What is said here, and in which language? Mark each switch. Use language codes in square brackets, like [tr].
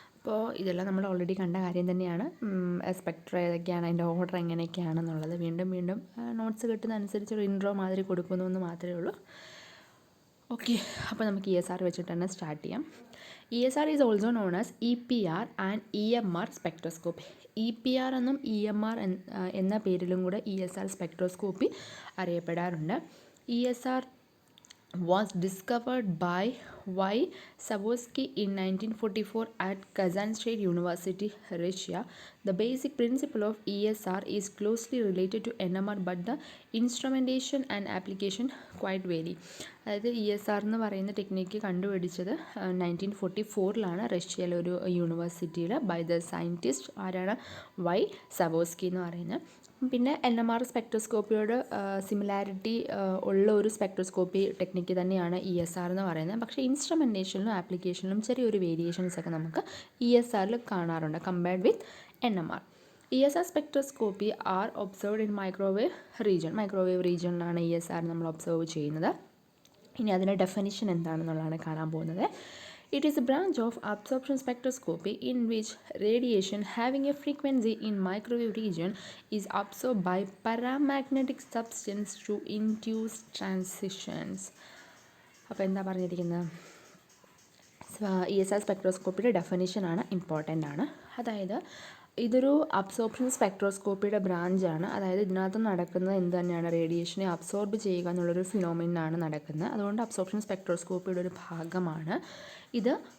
[ml] അപ്പോൾ ഇതെല്ലാം നമ്മൾ ഓൾറെഡി കണ്ട കാര്യം തന്നെയാണ്. സ്പെക്ട്ര ഏതൊക്കെയാണ്, അതിൻ്റെ ഓർഡർ എങ്ങനെയൊക്കെയാണെന്നുള്ളത് വീണ്ടും നോട്ട്സ് കിട്ടുന്ന അനുസരിച്ച് ഒരു ഇൻട്രോ മാതിരി കൊടുക്കുന്നു എന്ന് മാത്രമേ ഉള്ളൂ. ഓക്കെ, അപ്പോൾ നമുക്ക് [en] E S R വെച്ചിട്ട് തന്നെ start ചെയ്യാം. E S R is also known as EPR and EMR spectroscopy. [ml] EPR എന്നും EMR എന്ന പേരിലും കൂടെ E S R spectroscopy അറിയപ്പെടാറുണ്ട്. [en] E S R was discovered by Y. Savorsky in 1944 at Kazan State University, Russia. The basic principle of ESR is closely related to NMR, but the instrumentation and application quite vary. [ml] അതായത് E S R എന്ന് പറയുന്ന technique കണ്ടുപിടിച്ചത് 1944 റഷ്യയിലെ ഒരു യൂണിവേഴ്സിറ്റിയിൽ by the scientist ആരാണ്, Y സവോസ്കി എന്ന് പറയുന്നത്. പിന്നെ NMR സ്പെക്ട്രോസ്കോപ്പിയോട് സിമിലാരിറ്റി ഉള്ള ഒരു സ്പെക്ട്രോസ്കോപ്പി ടെക്നിക്ക് തന്നെയാണ് ഇ എസ് ആർ എന്ന് പറയുന്നത്. പക്ഷേ ഇൻസ്ട്രുമെൻറ്റേഷനിലും ആപ്ലിക്കേഷനിലും ചെറിയൊരു വേരിയേഷൻസ് ഒക്കെ നമുക്ക് ഇ എസ് ആറിൽ കാണാറുണ്ട് compared with NMR. E S R spectroscopy R observed in microwave റീജിയനിലാണ് E S R നമ്മൾ ഒബ്സർവ് ചെയ്യുന്നത്. ഇനി അതിൻ്റെ ഡെഫിനിഷൻ എന്താണെന്നുള്ളതാണ് കാണാൻ പോകുന്നത്. [en] It is a branch of absorption spectroscopy in which radiation having a frequency in microwave region is absorbed by paramagnetic substance to induce transitions. [ml] അപ്പോൾ എന്താ പറഞ്ഞിരിക്കുന്നത്, E S R സ്പെക്ട്രോസ്കോപ്പിയുടെ ഡെഫിനിഷനാണ്, important ആണ്. അതായത് ഇതൊരു അബ്സോർപ്ഷൻ സ്പെക്ട്രോസ്കോപ്പിയുടെ ബ്രാഞ്ചാണ്. അതായത് ഇതിനകത്ത് നടക്കുന്നത് എന്ത് തന്നെയാണ്, റേഡിയേഷനെ അബ്സോർബ് ചെയ്യുക എന്നുള്ളൊരു ഫിനോമിനാണ് നടക്കുന്നത്. അതുകൊണ്ട് അബ്സോർപ്ഷൻ സ്പെക്ട്രോസ്കോപ്പിയുടെ ഒരു ഭാഗമാണ് ഇത്.